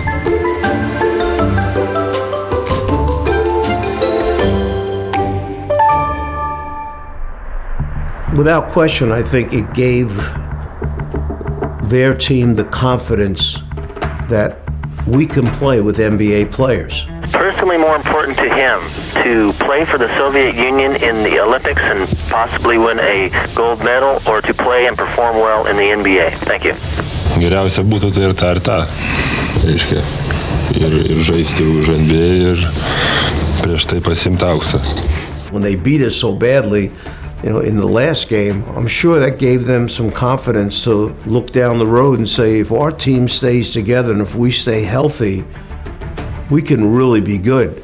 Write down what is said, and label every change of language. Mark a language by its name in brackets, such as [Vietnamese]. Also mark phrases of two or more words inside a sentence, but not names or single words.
[English] Without question, I think it gave their team the confidence that we can play with NBA players. Personally more important to him to play for the Soviet Union in the Olympics and possibly win a gold medal, or to play and perform well in the NBA? Thank you. [Lithuanian] Geriausia būtų tai ir tą. Reiškia, ir žaisti už NBA ir prieš tai pasiimti auksą. [English] When they beat us so badly, in the last game, I'm sure that gave them some confidence to look down the road and say, if our team stays together and if we stay healthy, we can really be good.